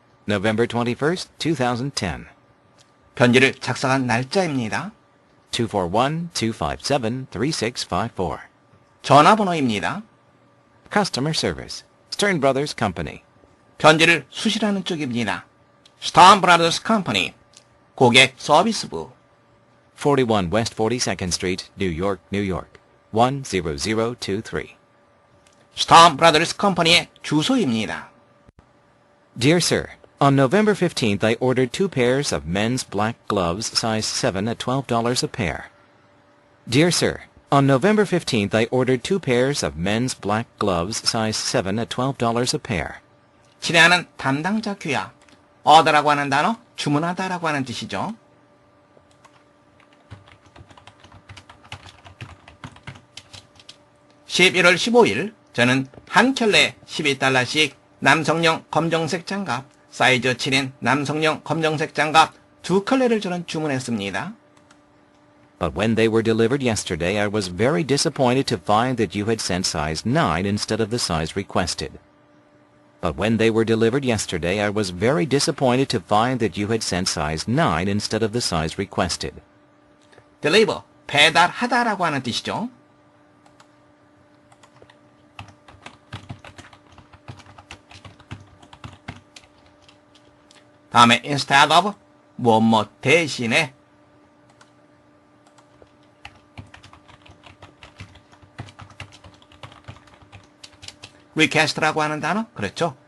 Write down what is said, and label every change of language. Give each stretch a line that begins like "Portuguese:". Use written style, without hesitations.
English: November 21st, 2010.
Korean: 편지를 작성한 날짜입니다.
English: 241-257-3654.
Korean: 전화번호입니다.
English: Customer Service, Stern Brothers Company.
Korean: 편지를 수신하는 쪽입니다. Stern Brothers Company, 고객 서비스부.
English: 41 West 42nd Street, New York, New York, 10023.
Korean: Stern Brothers Company의 주소입니다.
English: Dear Sir, on November 15th I ordered 2 pairs of men's black gloves size 7 at $12 a pair. Dear Sir, on November 15th I ordered 2 pairs of men's black gloves size 7 at $12 a pair.
Korean: 친애하는 담당자 귀야. order라고 하는 단어, 주문하다라고 하는 뜻이죠. (11월 15일) 저는 한 켤레 $12씩 남성용 검정색 장갑, 사이즈 7인 남성용 검정색 장갑 2켤레를 저는 주문했습니다.
English: But when they were delivered yesterday, I was very disappointed to find that you had sent size 9 instead of the size requested. But when they were delivered yesterday, I was very disappointed to find that you had sent size 9 instead of the size requested.
Korean: deliver, 배달하다라고 하는 뜻이죠. 다음에 instead of, 뭐뭐 대신에, request라고 하는 단어, 그렇죠.